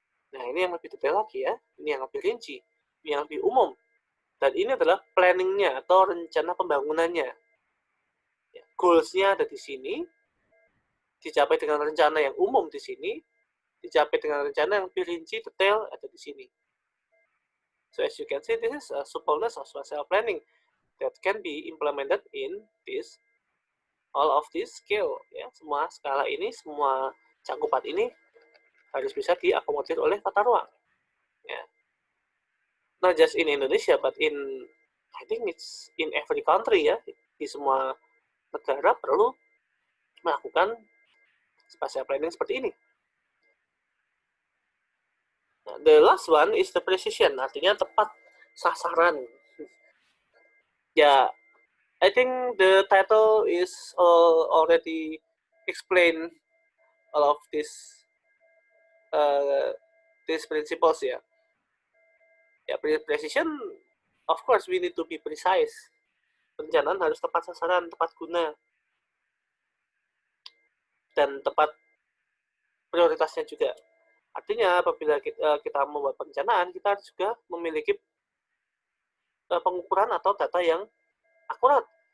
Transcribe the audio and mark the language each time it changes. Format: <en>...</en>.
<id>Nah, ini yang lebih detail lagi ya. Ini yang lebih rinci, ini yang lebih umum. Dan ini adalah planning-nya atau rencana pembangunannya. Ya, goals-nya ada di sini, dicapai dengan rencana yang umum di sini, dicapai dengan rencana yang lebih rinci, detail ada di sini.</id> <en>So as you can see, this is a suppleness of spatial planning that can be implemented in this all of this scale.</en> <id>Ya, semua skala ini, semua cakupan ini harus bisa diakomodir oleh tata ruang. Ya.</id> <en>Not just in Indonesia, but I think it's in every country ya.</en> <id>Di semua negara perlu melakukan spatial planning seperti ini.</id> <en>Nah, the last one is the precision,</en> <id>artinya tepat sasaran.</id> <en>Ya, I think the title is already explain all of these principles ya. Ya, precision, of course we need to be precise.</en> <id>Perencanaan harus tepat sasaran, tepat guna, dan tepat prioritasnya juga. Artinya apabila kita membuat perencanaan, kita harus juga memiliki pengukuran atau data yang akurat.</id>